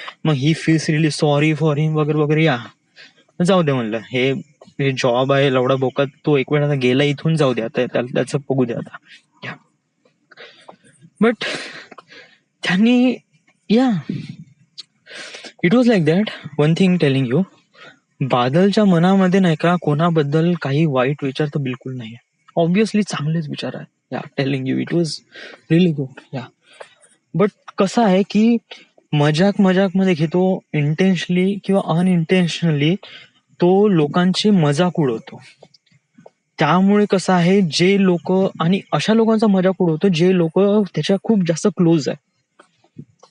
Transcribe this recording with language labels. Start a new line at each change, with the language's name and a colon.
Marathi: मग
English: he feels really sorry for him
Marathi: वगैरे वगैरे. जाऊ दे म्हणलं, हे जॉब आहे लवडा बोकात, तो एक वेळ आता गेला इथून, जाऊ दे आता, त्याचं बघू दे आता.
English: but
Marathi: त्यांनी
English: It was like that. One thing telling you,
Marathi: बादलच्या मनामध्ये नाही का कोणाबद्दल काही वाईट विचार तर बिलकुल नाही. ऑब्विसली चांगलेच विचार आहे.
English: Telling you, it was really good.
Marathi: But कसं आहे की मजाक मध्ये घेतो, इंटेन्शनली किंवा अनइंटेन्शनली तो लोकांची मजाक उडवतो. त्यामुळे कसं आहे, जे लोक, आणि अशा लोकांचा मजाक उडवतो जे लोक त्याच्या खूप जास्त क्लोज आहे.